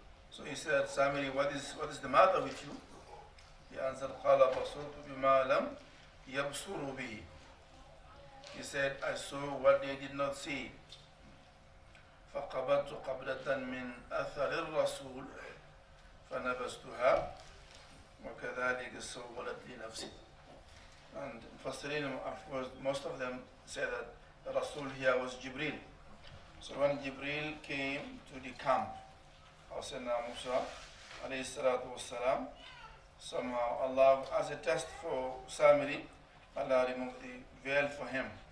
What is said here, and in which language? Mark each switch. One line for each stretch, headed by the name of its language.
English: So he said, Samiri, what is the matter with you? He answered,
Arabic: قال بصرت بما لم يبصروا به.
English: He said, I saw what they did not see.
Arabic: فقبضت قبضة من أثر الرسول فنبذتها وكذلك سولت لي نفسي.
English: And Mufassirin, of course, most of them say that the Rasul here was Jibril. So when Jibril came to the camp of Sayyidina Musa alayhi salatu wassalam, somehow Allah, as a test for Samiri, Allah removed the veil for him.